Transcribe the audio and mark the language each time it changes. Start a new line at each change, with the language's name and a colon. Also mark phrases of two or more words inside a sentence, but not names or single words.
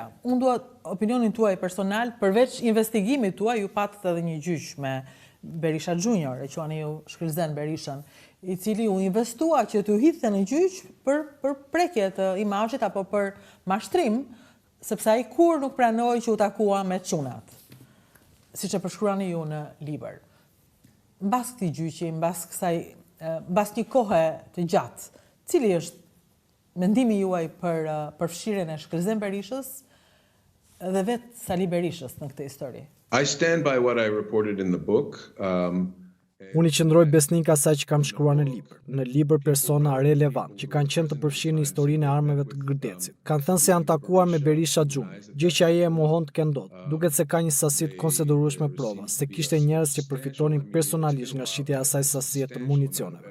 Albanian: Unë dua opinionin tuaj personal, përveç investigimit tuaj ju patët edhe një gjyq me Berisha Junior, e quani ju Shkëlzen Berishën, i cili u investua që t'u hidhte në gjyq për prekje të imazhit apo për mashtrim, sepse ai kur nuk pranoi që u takua me çunat, siç e përshkruani ju në libër. Mbas këtij gjyqi, mbas një kohe të gjatë, cili është mendimi juaj për përfshirjen e Shkëlzen Berishës dhe vetë Sali Berishës në këtë histori?
English: I stand by what I reported in the book.
Albanian: Unë i qëndroj besnik asaj që kam shkruar në libër. Në libër persona relevant që kanë qenë të përfshirë në historinë e armëve të Gërdecit. Kanë thënë se janë takuar me Berisha Junior, gjë që ai e mohon të kendot. Duket se ka një sasi të konsiderueshme prova, se kishte njerëz që përfitonin personalisht nga shitja e asaj sasie të municioneve.